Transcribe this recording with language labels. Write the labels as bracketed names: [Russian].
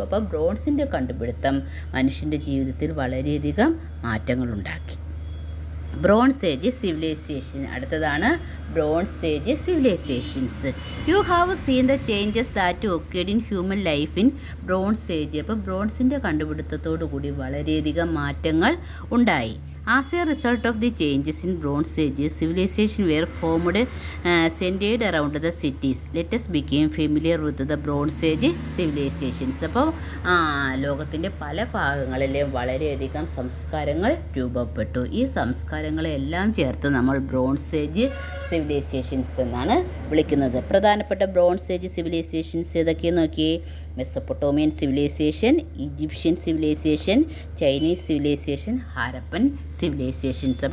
[Malayalam] അപ്പോൾ ബ്രോൺസിൻ്റെ കണ്ടുപിടുത്തം മനുഷ്യൻ്റെ ജീവിതത്തിൽ വളരെയധികം മാറ്റങ്ങളുണ്ടാക്കി. Bronze age civilisation. അടുത്തതാണ് bronze age civilisations. [English] You have seen the changes that occurred in human life in bronze age. [Malayalam] അപ്പോൾ ബ്രോൺസിൻ്റെ കണ്ടുപിടുത്തത്തോടു കൂടി വളരെയധികം മാറ്റങ്ങൾ ഉണ്ടായി. [English] As a result of the changes in Bronze Age, civilization were formed centered around the cities. Let us become familiar with the Bronze Age civilizations. [Malayalam] അപ്പോൾ ലോകത്തിൻ്റെ പല ഭാഗങ്ങളിലും വളരെയധികം സംസ്കാരങ്ങൾ രൂപപ്പെട്ടു. ഈ സംസ്കാരങ്ങളെല്ലാം ചേർത്ത് നമ്മൾ ബ്രോൺസ് ഏജ് സിവിലൈസേഷൻസ് എന്നാണ് വിളിക്കുന്നത്. പ്രധാനപ്പെട്ട ബ്രോൺസ് ഏജ് സിവിലൈസേഷൻസ് ഏതൊക്കെയെന്ന് നോക്കിയേ. മെസൊപ്പൊട്ടോമിയൻ civilisation, Egyptian civilisation, Chinese civilisation, Harappan civilisations.